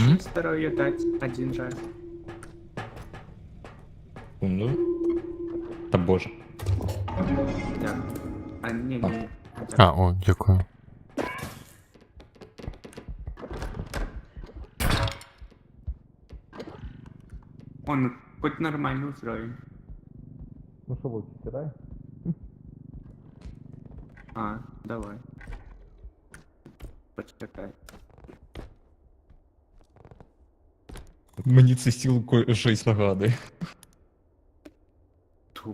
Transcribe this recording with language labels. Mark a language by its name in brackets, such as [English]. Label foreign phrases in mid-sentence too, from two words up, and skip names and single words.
[Russian] Мгм. здоровье дать один раз? [Ukrainian] Ну. Та боже. [Russian] Да. А, не. [Ukrainian] А, о, дякую. [Russian] Он хоть нормальный уровень. [Ukrainian] Ну що, Вовчик, кидай? А, давай. Почекай. Мені це стіл щось нагадує. Ту.